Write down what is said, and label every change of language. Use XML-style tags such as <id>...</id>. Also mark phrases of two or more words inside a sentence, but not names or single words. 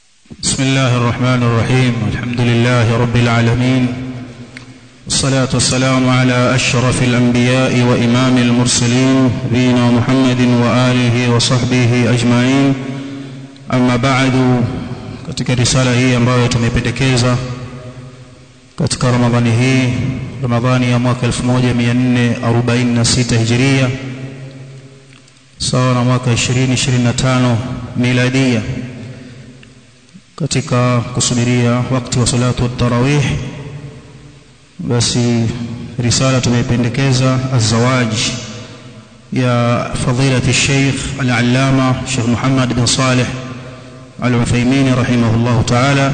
<ar>بسم الله الرحمن الرحيم. الحمد لله رب العالمين، والصلاة والسلام على أشرف الأنبياء وإمام المرسلين نبينا محمد وآله وصحبه أجمعين. أما بعد،</ar> <sw>katika risala hii ambayo tumependekeza katika Ramadhani hii, Ramadhani ya mwaka 1446 Hijria sawa na mwaka 2025 miladia, katika kusubiria wakati wa</sw> <ar>صلاة التراويح,</ar> <sw>basi risala tumependekeza az-zawaj ya fadilati Sheikh al-Allama Sheikh Muhammad bin Salih al-Uthaymeen</sw> <ar>رحمه الله تعالى.</ar>